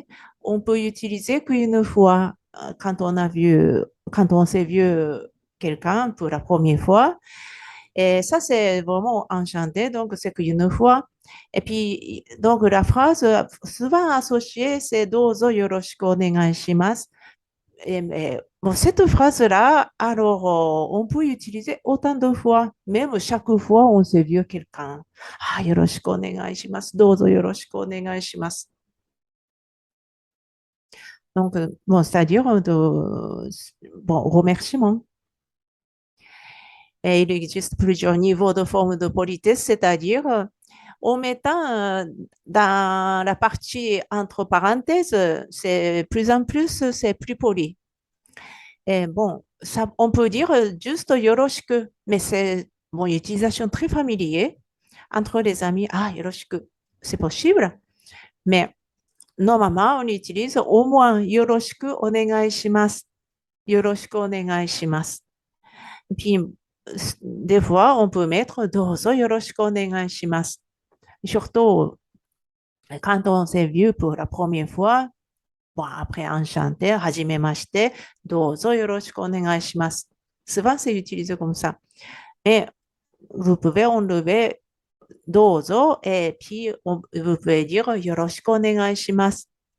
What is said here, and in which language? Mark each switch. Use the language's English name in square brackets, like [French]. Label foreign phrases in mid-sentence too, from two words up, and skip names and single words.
[French] On peut utiliser qu'une fois quand on s'est vu quelqu'un pour la première fois. Et ça, c'est vraiment enchanté, donc c'est qu'une fois. Et puis, donc la phrase souvent associée, c'est [Japanese] どうぞよろしくお願いします. [French] mais, bon, cette phrase-là, alors, on peut l'utiliser autant de fois. Même chaque fois, on se vu quelqu'un. Ah, [Japanese] よろしくお願いします。どうぞよろしくお願いします。 [French] Donc, bon, c'est-à-dire bon, remerciement. Et il existe plusieurs niveaux de forme de politesse, c'est-à-dire en mettant dans la partie entre parenthèses, c'est plus en plus, c'est plus poli. Et bon, ça, on peut dire juste yoroshiku, mais c'est bon, une utilisation très familière entre les amis. Ah, yoroshiku, c'est possible, mais normalement, on utilise au moins [Japanese] よろしくお願いします. よろしくお願いします. [French] Puis, des fois, on peut mettre [Japanese] どうぞよろしくお願いします. [French] Surtout quand on s'est vu pour la première fois, bon, après enchanté, [Japanese] はじめまして、どうぞよろしくお願いします. [French] Souvent, c'est utilisé comme ça. Mais vous pouvez enlever dozo et puis vous pouvez dire [Japanese] よろしくお願いします.